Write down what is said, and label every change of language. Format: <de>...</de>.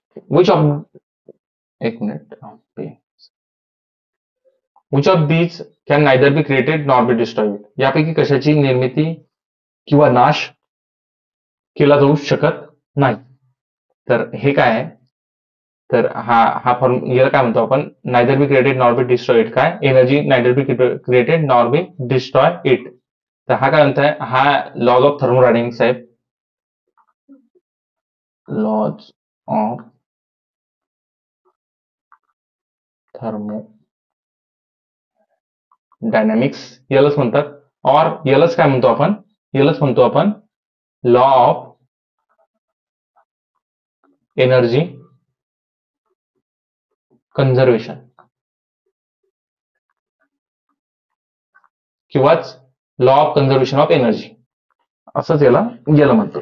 <en>which of,</en> <mr>एक minute,</mr> <en>Which of these can neither be created nor be destroyed.</en> <mr>यापैकी कशाची निर्मिती किंवा नाश केला जाऊ शकत नाही? तर हे काय आहे, तर हा फॉर्म याला काय म्हणतो आपण,</mr> <en>Neither be created nor be destroyed. काय, energy neither be created nor be destroy it.</en> <mr>तर हा काय म्हणताय, हा लॉज ऑफ थर्मोडायनामिक्स आहे. लॉज ऑफ थर्मोडायनामिक्स यालाच म्हणतात. और यालाच काय म्हणतो आपण, यालाच म्हणतो आपण law of energy conservation किंवाच law of conservation of energy, असंच याला म्हणतो.</mr>